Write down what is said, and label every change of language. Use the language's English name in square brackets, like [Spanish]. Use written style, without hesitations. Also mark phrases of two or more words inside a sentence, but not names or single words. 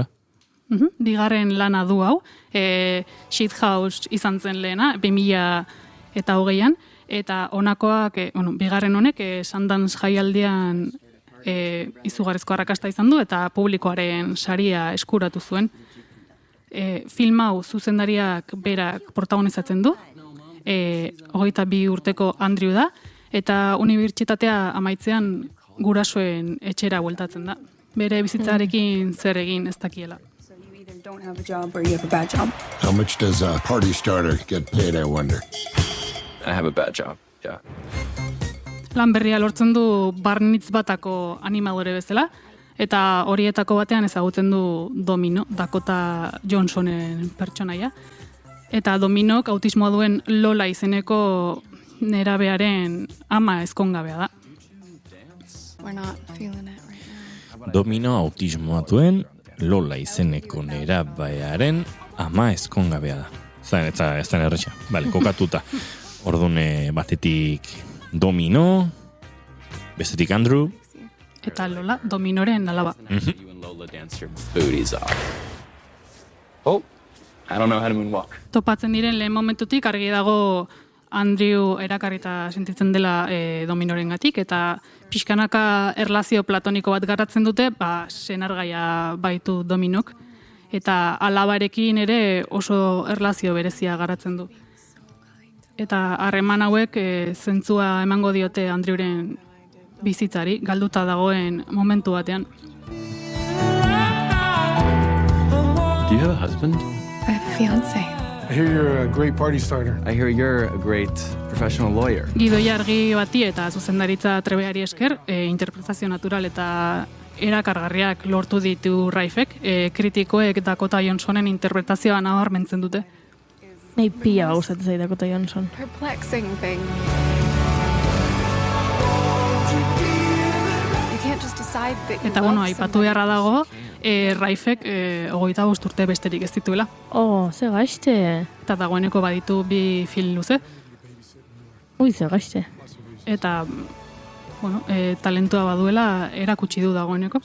[Basque] Bigarren lana du hau, Shithouse izan zen lehena, 2020an, eta honakoak, bigarren honek, Sundance jaialdian izugarrizko arrakasta izan du, eta publikoaren saria eskuratu zuen. Film hau zuzendariak berak protagonizatzen du, 22 urteko Andrew da, eta unibertsitatea amaitzean gurasoen etxera bueltatzen da. Bere bizitzarekin zer egin ez dakiela. [English] Don't have a job or you have a bad job. How much does a party starter get paid, I wonder? I have a bad job, yeah. [Basque] Lan berria lortzen du Barnitz batako animadore bezala, eta horietako batean ezagutzen du Domino, Dakota Johnsonen pertsonaia. Eta Dominok autismoa duen Lola izeneko nerabearen ama ezkongabea da. [English] We're not feeling it right now. [Basque] Domino autismoa duen Lola izeneko nerabearen ama ezkongabea da. Ez da erretxa, bale, kokatuta. Ordune batetik Domino, bestetik Andrew. Eta Lola, Dominoren alaba. [English] You and Lola dance your booties off. Oh, I don't know how to moonwalk. [Basque] Topatzen diren lehen momentutik argi dago Andrew erakarrita sentitzen dela Dominorengatik, eta pixkanaka erlazio platoniko bat garatzen dute, senargaia baitu Dominok, eta alabarekin ere oso erlazio berezia garatzen du. Eta harreman hauek zentzua emango diote Andrewren bizitzari, galduta dagoen momentu batean. [English] Do you have a husband? I have a fiance. I hear you're a great party starter. I hear you're a great professional lawyer. [Basque] Gidoia argi bati eta zuzendaritza trebeari esker, interpretazio natural eta erakargarriak lortu ditu Raifek, kritikoek Dakota Johnsonen interpretazioa nabarmentzen dute. Nei pila gustatzen zait Dakota Johnson. [English] Perplexing thing. You can't just decide that you [Basque] Eta [English] love [Basque] aipatu beharra dago, Raifek 25 urte besterik ez dituela. Ze gaizte. Eta dagoeneko baditu 2 film luze. Ze gaizte. Eta, talentua baduela erakutsi du dagoeneko.